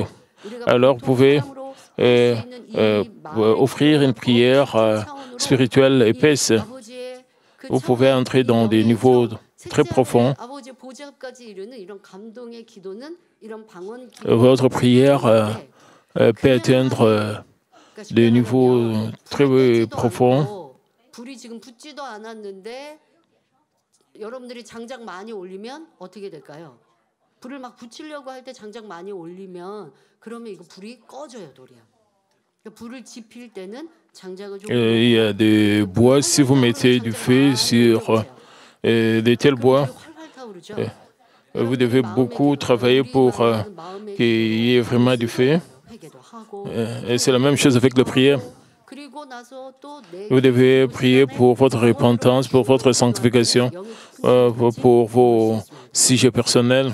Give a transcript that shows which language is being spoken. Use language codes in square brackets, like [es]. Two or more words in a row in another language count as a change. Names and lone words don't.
[fr] Alors vous pouvez offrir une prière spirituelle épaisse. Vous pouvez entrer dans des niveaux très profonds Votre prière peut atteindre des niveaux très profonds. [ko] 여러분들이 장작 많이 올리면 어떻게 될까요? 불을 막 붙이려고 할 때 장작 많이 올리면 그러면 이거 불이 꺼져요, 도리야. 불을 지필 때는 장작을 좀 [fr] Il y a des bois, si vous mettez du feu sur de tels bois, vous devez beaucoup travailler pour qu'il y ait vraiment du feu. Et c'est la même chose avec la prière. Vous devez prier pour votre repentance, pour votre sanctification, pour vos sujets personnels.